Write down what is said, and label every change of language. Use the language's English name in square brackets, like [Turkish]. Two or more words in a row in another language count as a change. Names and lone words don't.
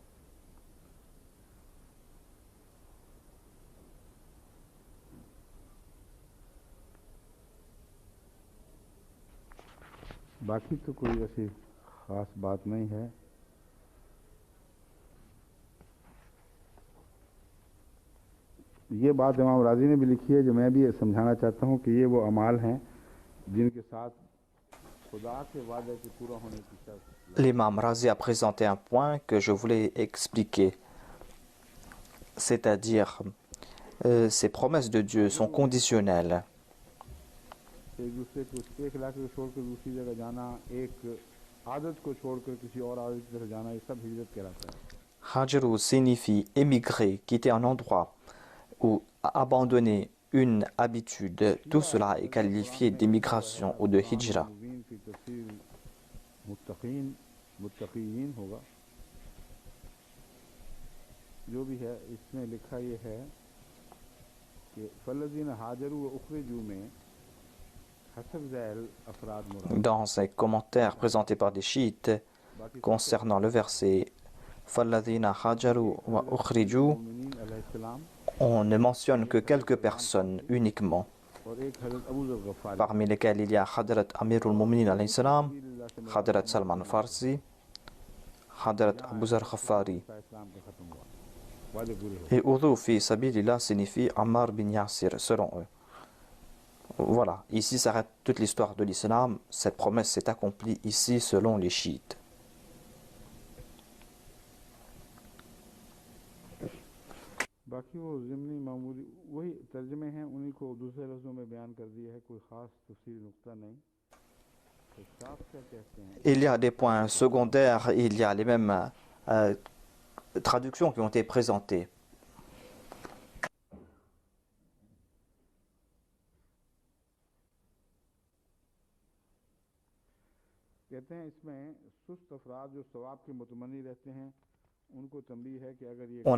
[Hindi] बाकी तो कोई ऐसी ख़ास बात नहीं है। ये बात इमाम राजी ने भी लिखी है जो मैं भी समझाना चाहता हूँ कि ये वो अमाल हैं जिनके साथ खुदा के वादे के पूरा होने की शर्त। [French] L'imam Razi a présenté un point que je voulais expliquer, c'est-à-dire ces promesses de Dieu sont conditionnelles. [Hindi] एक दूसरे को एक इलाके को छोड़कर दूसरी जगह जाना, एक आदत को छोड़कर किसी और आदत की तरफ जाना, ये सब हिजरत कहलाता है। [French] Hajaru signifie émigrer, quitter un endroit ou abandonner une habitude. Tout cela est qualifié d'émigration ou de hijra. [Hindi] मुत्तकीन होगा जो भी है इसमें लिखा ये है कि [Arabic] فالذين هاجروا وأخرجوا [Hindi] में हसब ज़ैल अफराद मुराद। [French] Dans ces commentaires présentés par des chiites concernant le verset [Arabic] فالذين هاجروا وأخرجوا, [French] on ne mentionne que quelques personnes uniquement, parmi lesquelles il y a Hadrat Amirul Muminin [Arabic] عليه السلام, [French] Hadrat Salman Farsi, Hadrat Abu Zar Khafari. Et [Arabic] أوذوا في سبيل الله [French] signifie Ammar bin Yasir, selon eux. Voilà, ici s'arrête toute l'histoire de l'islam. Cette promesse s'est accomplie ici selon les chiites. [Hindi] बाकी वो ज़िमनी मामूली वही तर्जमे हैं, उन्हीं को दूसरे लफ्ज़ों में बयान कर दिया है, कोई ख़ास तफसील नुक्ता नहीं। तो साफ क्या कहते हैं? [French] Il y a des points secondaires, il y a les mêmes traductions qui ont été présentées. [Hindi] कहते हैं इसमें सुस्त अफराद जो सवाब के मुतमन्नी रहते हैं उनको तंबीह है कि अगर ये